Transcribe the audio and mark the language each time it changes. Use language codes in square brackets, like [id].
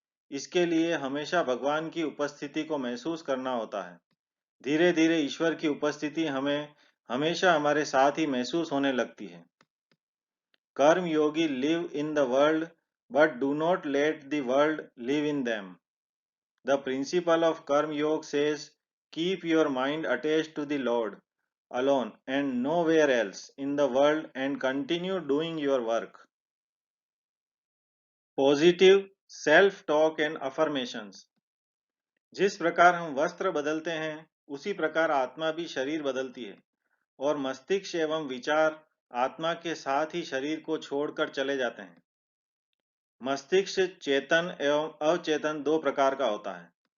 [hi] इसके लिए हमेशा भगवान की उपस्थिति को महसूस करना होता है। धीरे धीरे ईश्वर की उपस्थिति हमें हमेशा हमारे साथ ही महसूस होने लगती है। [en] Karma yogi live in the world but do not let the world live in them. The principle of Karma Yoga says, keep your mind attached to the Lord alone and nowhere else in the world and continue doing your work. Positive self-talk and affirmations. [hi] जिस प्रकार हम वस्त्र बदलते हैं उसी प्रकार आत्मा भी शरीर बदलती है और मस्तिष्क एवं विचार आत्मा के साथ ही शरीर को छोड़कर चले जाते हैं। मस्तिष्क चेतन एवं अवचेतन दो प्रकार का होता है।